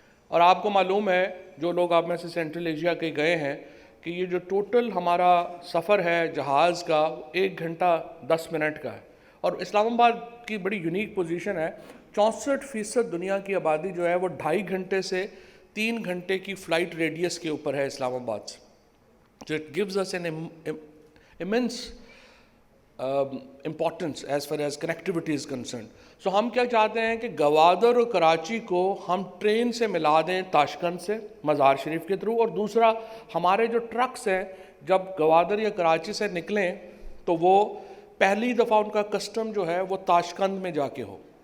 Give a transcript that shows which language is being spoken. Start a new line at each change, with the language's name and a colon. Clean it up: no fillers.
Urdu: اور آپ کو معلوم ہے، جو لوگ آپ میں سے سینٹرل ایشیا کے گئے ہیں، کہ یہ جو ٹوٹل ہمارا سفر ہے جہاز کا 1 گھنٹہ 10 منٹ کا ہے. اور اسلام آباد کی بڑی یونیک پوزیشن ہے، 64% دنیا کی آبادی جو ہے وہ 2.5 گھنٹے سے 3 گھنٹے کی فلائٹ ریڈیس کے اوپر ہے اسلام آباد سے.
English: So it gives us an immense importance as far as connectivity is concerned.
Urdu: So ہم کیا چاہتے ہیں کہ گوادر اور کراچی کو ہم ٹرین سے ملا دیں تاشکند سے مزار شریف کے تھرو، اور دوسرا ہمارے جو ٹرکس ہیں جب گوادر یا کراچی سے نکلیں تو وہ پہلی دفعہ ان کا کسٹم جو ہے وہ تاشکند میں جا کے ہو.